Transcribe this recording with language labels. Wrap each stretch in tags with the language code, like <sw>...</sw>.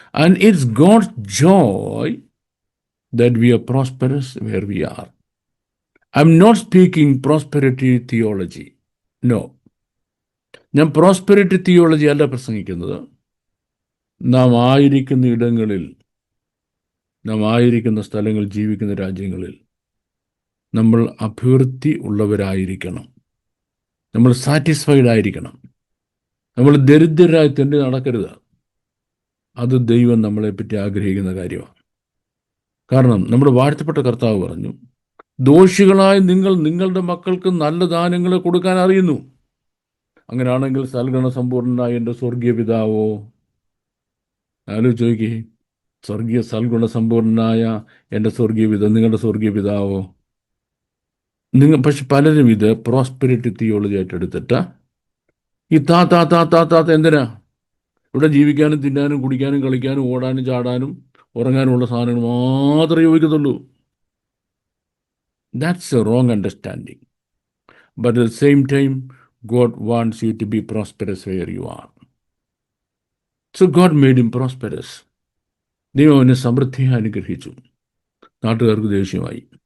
<en>And it's God's joy that we are prosperous where we are. I'm not speaking prosperity theology. No.</en> <ml>ഞാൻ prosperity theology അല്ല പ്രസംഗിക്കുന്നത്. നാം ആയിരിക്കുന്ന ഇടങ്ങളിൽ, നാം ആയിരിക്കുന്ന സ്ഥലങ്ങളിൽ, ജീവിക്കുന്ന രാജ്യങ്ങളിൽ നമ്മൾ അഭിവൃദ്ധി ഉള്ളവരായിരിക്കണം. നമ്മൾ സാറ്റിസ്ഫൈഡ് ആയിരിക്കണം. നമ്മൾ ദരിദ്രരായി തെണ്ടി നടക്കരുത്. അത് ദൈവം നമ്മളെപ്പറ്റി ആഗ്രഹിക്കുന്ന കാര്യമാണ്. കാരണം നമ്മുടെ വാഴ്ത്തപ്പെട്ട കർത്താവ് പറഞ്ഞു, ദോഷികളായ നിങ്ങൾ നിങ്ങളുടെ മക്കൾക്ക് നല്ല ദാനങ്ങൾ കൊടുക്കാൻ അറിയുന്നു. അങ്ങനെയാണെങ്കിൽ സൽഗുണ സമ്പൂർണനായ എൻ്റെ സ്വർഗീയ പിതാവോ, ചോദിക്കേ, സൽഗുണ സമ്പൂർണനായ എൻ്റെ സ്വർഗീയ പിതാവ്, നിങ്ങളുടെ സ്വർഗീയ പിതാവോ? പക്ഷെ പലരും ഇത് പ്രോസ്പെരിറ്റി തിയോളജി ആയിട്ട് എടുത്തിട്ട് ഈ താത്ത എന്തിനാ? ഇവിടെ ജീവിക്കാനും തിന്നാനും കുടിക്കാനും കളിക്കാനും ഓടാനും ചാടാനും ഉറങ്ങാനുമുള്ള സാധനങ്ങൾ മാത്രമേ ചോദിക്കത്തുള്ളൂ.</ml> <en>That's a wrong understanding. But at the same time, God wants you to be prosperous where you are. So God made him prosperous.</en> <ml>ദൈവം അവനെ സമൃദ്ധിയായി അനുഗ്രഹിച്ചു. നാട്ടുകാർക്ക് ദേഷ്യമായി.</ml>